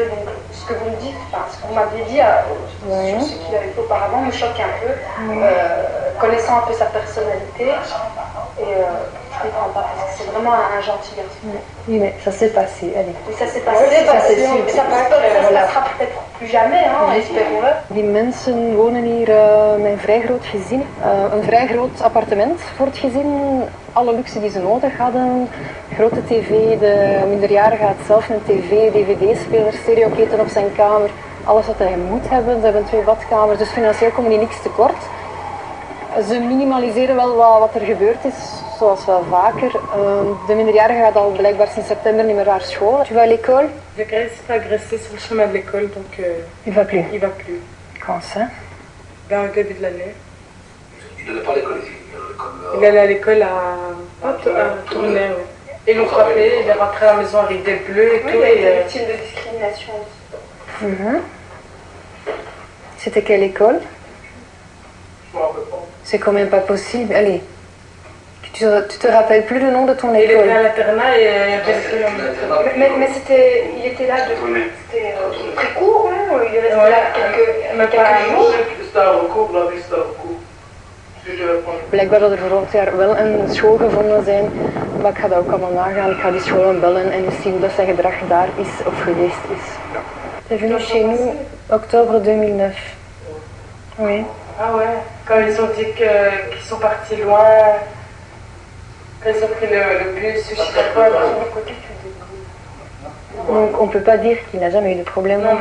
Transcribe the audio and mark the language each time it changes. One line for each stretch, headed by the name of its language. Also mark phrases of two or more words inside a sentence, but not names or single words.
French: Donc, ce que vous me dites, enfin, ce qu'on m'avait dit sur ce qu'il avait fait auparavant me choque un peu, connaissant un peu sa personnalité. Et je ne comprends pas, parce que c'est vraiment un gentil garçon. Oui, mais ça s'est passé, allez. Oui, ça s'est passé, ça c'est sûr. Ça se passera peut-être plus jamais, hein, espérons-le.
Dutch: Die mensen wonen hier met een vrij groot gezin. Een vrij groot appartement voor het gezin. Alle luxe die ze nodig hadden. Grote tv, de minderjarige had zelf een tv, dvd-speler, stereoketen op zijn kamer. Alles wat hij moet hebben. Ze hebben 2 badkamers, dus financieel komen die niks tekort. Ze minimaliseren wel wat er gebeurd is, zoals wel vaker. De minderjarige gaat al blijkbaar sinds september niet meer naar school.
French: Tu vas à l'école? Zachary s'est agressé sur le chemin de l'école, donc Il va plus. il va plus. Quand ça? Vers le début de l'année. Il n'allait pas à l'école ici. Il allait à l'école à Tournai, oui. Ils l'ont frappé, il est rentré à la maison avec des bleus et Oui, tout. il a été victime de discrimination. C'était quelle école? C'est quand même pas possible. Allez, tu te rappelles plus le nom de ton Il était école? à l'internat et il y avait Mais il était là c'était très court, non? Il est resté là quelques jours. C'était un recours, la vie c'était un recours.
Dutch: Blijkbaar zal er volgend jaar wel een school gevonden zijn, maar ik ga dat ook allemaal nagaan. Ik ga die scholen bellen en eens zien hoe dat zijn gedrag daar is of geweest is.
French: C'est venu chez nous octobre 2009. Oui. Ah ouais, quand ils ont dit qu'ils sont partis loin, quand ils ont pris le bus, je sais pas quoi, Donc on peut pas dire qu'il n'a jamais eu de problème non